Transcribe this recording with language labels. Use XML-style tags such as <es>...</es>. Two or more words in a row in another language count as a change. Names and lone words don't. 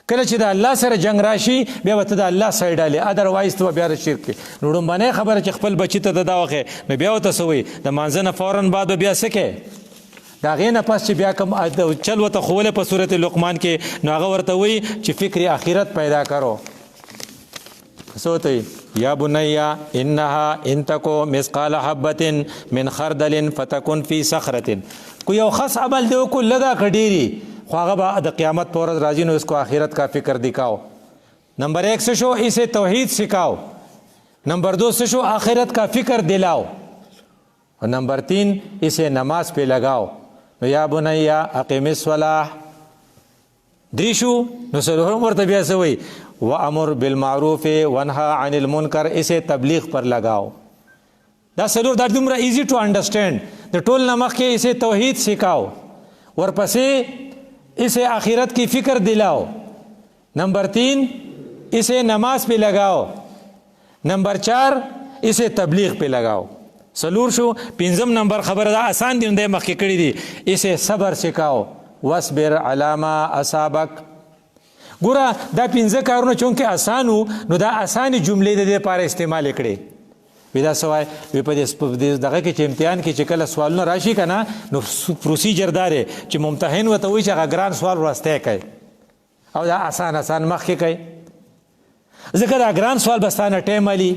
<ps>کله چې د الله سره جنگ راشي بیا به ته د الله سایډ هلې ادروایز ته به بیا د شرک کې. نو لومبنۍ خبره چې خپل بچي ته د دا وښې نو بیا ورته څه وایي د مانځه نه فورا بعد به بیا څه کوې د هغې نه پس چې بیا کوم چل ورته ښوولی په صورت لقمان کې نو هغه ورته وایي چې</ps> <ur>فکر آخرت پیدا کرو.</ur> <ps>څه ورته وایي</ps> <ar>یا بنیا انها ان تکو مثقال حبة من خردل فتکن فی صخرة.</ar> <ps>کو یو خاص عمل دی وکړو لږه که ډېري خو هغه به د قیامت پر ورځ راځي نو</ps> <ur>اس کو آخرت کا فکر دکھاؤ.</ur> <ps>نمبر 1 څه شو</ps> <ur>اسے توحید سکھاؤ.</ur> <ps>نمبر 2 څه شو</ps> <ur>آخرت کا فکر دلاؤ. اور نمبر 3 اسے نماز پہ لگاؤ.</ur> <ps>نو</ps> <ar>یا بنیا اقیم الصلاة.</ar> <ps>درې شو نو څلورم ورته بیا څه وایي</ps> <ar>وامر بالمعروف وانهى عن المنکر</ar> <ur>اسے تبلیغ پر لگاؤ.</ur> <ps>دا څلور دا دومره</ps> <en>easy to understand</en> <ps>د ټول نه مخکې</ps> <ur>اسے توحید سکھاؤ</ur> <ps>ورپسې</ps> <ur>اسے آخرت کی فکر دلاؤ. نمبر 3 اسے نماز پہ لگاؤ. نمبر 4 اسے تبلیغ پہ لگاؤ.</ur> <ps>سلور شو. پنځم نمبر خبره دا آسان دی دی مخکې کړي دي</ps> <ur>اسے صبر سکھاؤ</ur> <ar>واصبر علی ما اصابک.</ar> <ps>ګوره دا 5 کارونه چونکې آسان وو نو دا آسانې جملې د دې لپاره استعمال کړي. وی دا سوای وی په دې دغه کې چې امتحان کې چې کله سوالونه راشي که نه نو پروسیجر دا دی چې ممتحن ورته وایي چې هغه ګران سوال وروستی کوي او دا آسان مخکې کوي ځکه دا ګران سوال به ستا نه ټایم هلي.</ps>